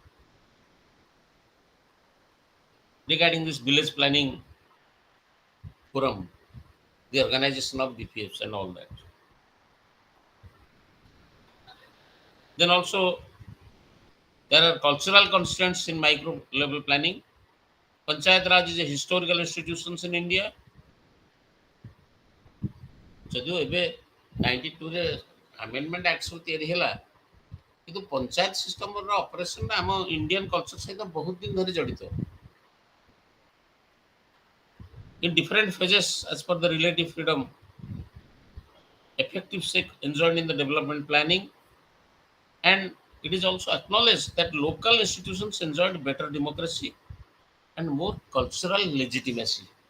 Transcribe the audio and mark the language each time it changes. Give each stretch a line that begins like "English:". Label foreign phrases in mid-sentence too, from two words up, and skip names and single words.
English: Regarding this village planning forum, the organization of BPFs and all that. Then also there are cultural constraints in micro level planning. Panchayat Raj is a historical institution in India.
Odia: ଯଦିଓ ଏବେ 92ରେ ଆମେଣ୍ଡମେଣ୍ଟ ଆକ୍ଟ ସବୁ ତିଆରି ହେଲା କିନ୍ତୁ ପଞ୍ଚାୟତ ସିଷ୍ଟମର ଅପରେସନଟା ଆମ ଇଣ୍ଡିଆନ୍ କଲଚର ସହିତ ବହୁତ ଦିନ ଧରି ଜଡ଼ିତ
English: in different phases as per the relative freedom effective sake enjoyed in the development planning, and it is also acknowledged that local institutions enjoyed better democracy and more cultural legitimacy.